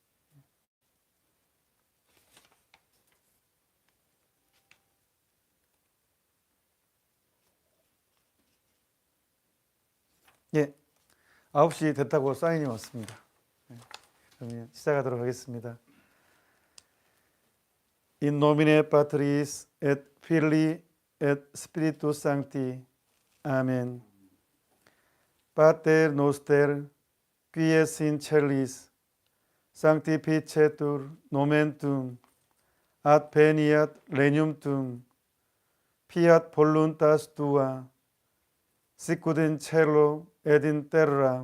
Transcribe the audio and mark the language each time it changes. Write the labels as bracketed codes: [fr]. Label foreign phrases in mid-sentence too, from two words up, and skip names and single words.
[ko] 예, 9시 됐다고 사인이 왔습니다. 그러면 시작하도록 하겠습니다. [la] In nomine Patris et Filii et Spiritus Sancti. Amen. Pater noster, qui es in celis, sanctificetur nomen tuum, ad veniat regnum tuum, fiat voluntas tua, sicut in cielo et in terra.